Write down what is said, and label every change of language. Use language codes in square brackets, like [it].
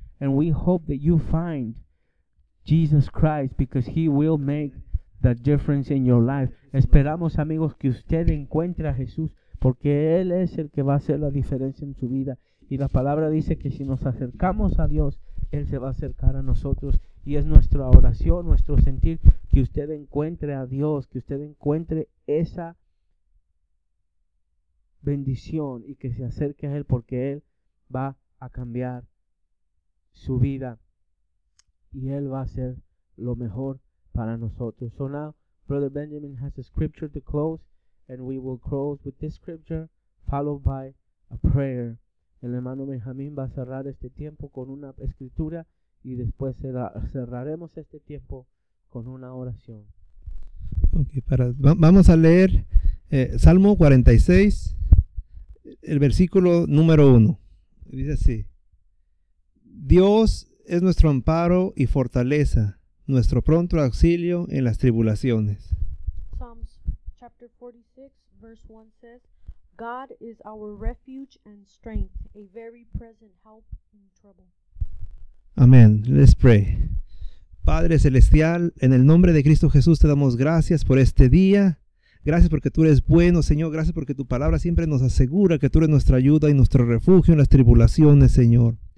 [en] And we hope that you find Jesus Christ, because He will make the difference in your life. [es] Esperamos, amigos, que usted encuentre a Jesús, porque Él es el que va a hacer la diferencia en su vida. Y la palabra dice que si nos acercamos a Dios, Él se va a acercar a nosotros. Y es nuestra oración, nuestro sentir, que usted encuentre a Dios, que usted encuentre esa bendición y que se acerque a Él, porque Él va a cambiar su vida y Él va a hacer lo mejor para nosotros. [en] So now, Brother Benjamin has a scripture to close, and we will close with this scripture, followed by a prayer. [es] El hermano Benjamín va a cerrar este tiempo con una escritura, y después cerraremos este tiempo con una oración. Okay, vamos a leer Salmo 46, el versículo número 1. Dice así: Dios es nuestro amparo y fortaleza, nuestro pronto auxilio en las tribulaciones. [en] Psalms chapter 46, verse 1 says, God is our refuge and strength, a very present help in trouble. Amén. Let's pray. [es] Padre celestial, en el nombre de Cristo Jesús te damos gracias por este día. Gracias porque tú eres bueno, Señor. Gracias porque tu palabra siempre nos asegura que tú eres nuestra ayuda y nuestro refugio en las tribulaciones, Señor.